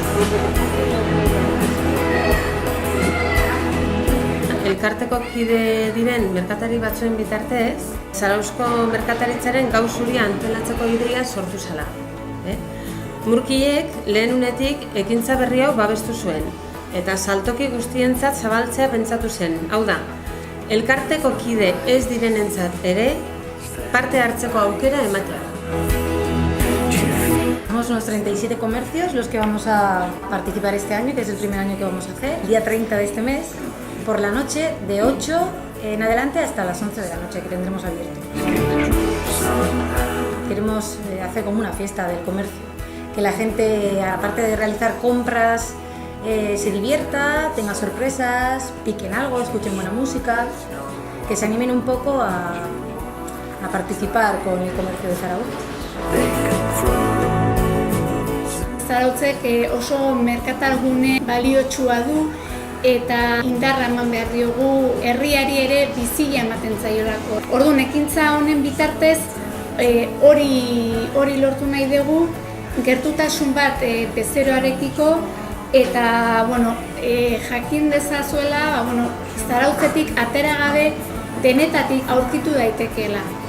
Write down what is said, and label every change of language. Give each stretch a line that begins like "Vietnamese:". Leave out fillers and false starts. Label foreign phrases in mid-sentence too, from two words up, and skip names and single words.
Basque: Elkarteko kide diren merkatari batzuen bitartez, Zarautzko merkataritzaren gau zuria antolatzeko ideia sortu zela. Murkiek lehen unetik ekintza berri hau babestu zuen, eta saltoki guztientzat zabaltzea pentsatu zen. Hau da, elkarteko kide ez direnentzat ere parte hartzeko aukera ematea.
Spanish: Somos unos 37 comercios los que vamos a participar este año, que es el primer año que vamos a hacer. El día 30 de este mes, por la noche, de 8 en adelante hasta las 11 de la noche, que tendremos abierto. Queremos hacer como una fiesta del comercio, que la gente, aparte de realizar compras, se divierta, tenga sorpresas, piquen algo, escuchen buena música, que se animen un poco a participar con el comercio de Zarautz.
Basque: Zarautzek oso merkatalgune baliotsua du eta indarra eman behar diogu herriari ere bizia ematen zaiolako. Orduan, ekintza honen bitartez hori lortu nahi dugu, gertutasun bat bezeroarekiko eta jakin dezazuela Zarautzetik atera gabe denetatik aurkitu daitekeela.